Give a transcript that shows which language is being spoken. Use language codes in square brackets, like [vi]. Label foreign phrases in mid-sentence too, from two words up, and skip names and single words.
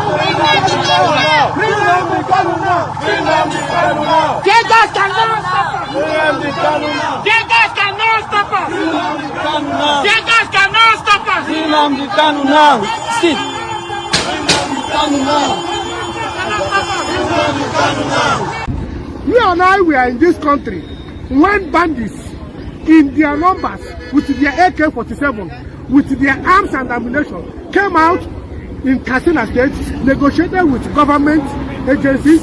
[en] Free Nnamdi Kanu now. Free Nnamdi Kanu now. Jesus cannot stop us. Free Nnamdi Kanu now. Jesus cannot stop us. Free Nnamdi Kanu now. Jesus cannot stop us. Free Nnamdi Kanu now. Sit. Free Nnamdi Kanu now. You and I were in this country when bandits in their numbers with their AK-47, with their arms and ammunition came out in Katsina State, negotiated with government agencies.